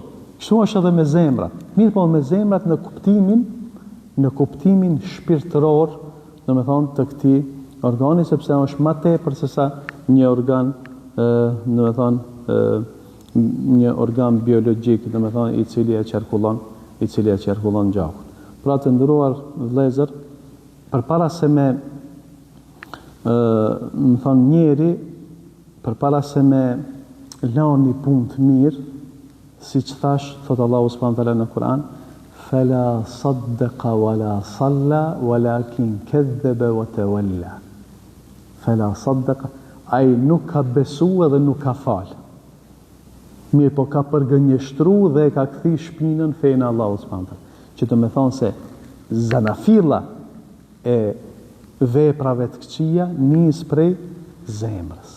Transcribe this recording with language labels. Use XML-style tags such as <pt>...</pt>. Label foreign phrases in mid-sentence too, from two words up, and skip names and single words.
<sq>Kështu është edhe me zemrat. Mirë po me zemrat në kuptimin shpirtëror, domethënë të këtij organi, sepse është më tepër se sa një organ, domethënë një organ biologjik, domethënë i cili e qarkullon gjakun. Pra të nderuar vëllezër, përpara se me më thonë njeri, përpara se me lani punë të mirë, si që thash, thot Allahu</sq> <ar>سبحانه وتعالى</ar> <sq>në Kur'an:</sq> <ar>"فلا صدق ولا صلى ولكن كذب وتولى." فلا صدق,</ar> <sq>ai nuk ka besu edhe nuk ka fal. Mirë po ka përgënjeshtru dhe ka kthi shpinën fejnë Allahu</sq> <ar>سبحانه وتعالى.</ar> <sq>Që të me thonë se zanafilla e veprave të këqija nis prej zemrës.</sq>